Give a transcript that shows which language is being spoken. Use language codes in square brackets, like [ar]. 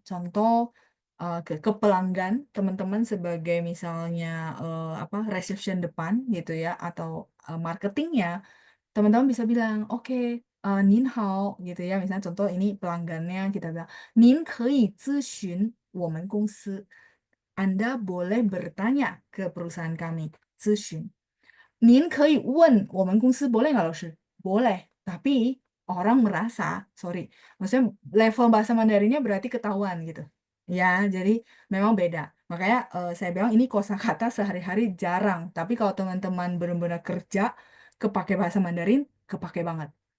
[id] Contoh ke pelanggan, teman-teman sebagai misalnya reception depan gitu ya atau marketingnya, teman-teman bisa bilang, oke, [zh] 您好 [id] gitu ya. Misalnya contoh ini pelanggannya kita bilang, [zh] 您可以咨询我们公司. [id] Anda boleh bertanya ke perusahaan kami, 咨询. [zh] 您可以问我们公司 [id] boleh nggak, [zh] Laoshi? [id] Boleh, tapi orang merasa, sorry, maksudnya level bahasa Mandarinnya berarti ketahuan gitu. Ya, jadi memang beda. Makanya saya bilang ini kosakata sehari-hari jarang. Tapi kalau teman-teman benar-benar kerja, kepake bahasa Mandarin, kepake banget.